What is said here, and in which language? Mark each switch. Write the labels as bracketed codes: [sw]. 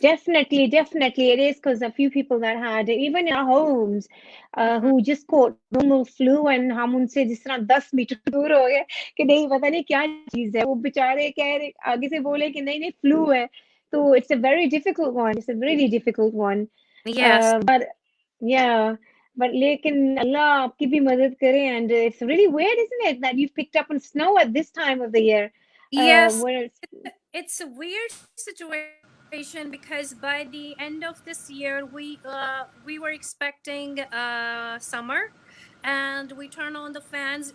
[en] definitely it is, because a few people that had even in our homes who just caught normal flu, and [hi] हम उनसे जिस तरह 10 metre दूर हो गए कि नहीं पता नहीं क्या चीज है, वो बेचारे कह रहे आगे से बोले कि नहीं फ्लू है. [en] So it's a very difficult one. It's a really difficult one. Yes. But [hi] लेकिन अल्लाह आपकी भी मदद करे. [en] And it's really weird, isn't it, that you've picked up on snow at this time of the year? Yes, it's a weird situation, because by the end of this year we were expecting summer, and we turn on the fans.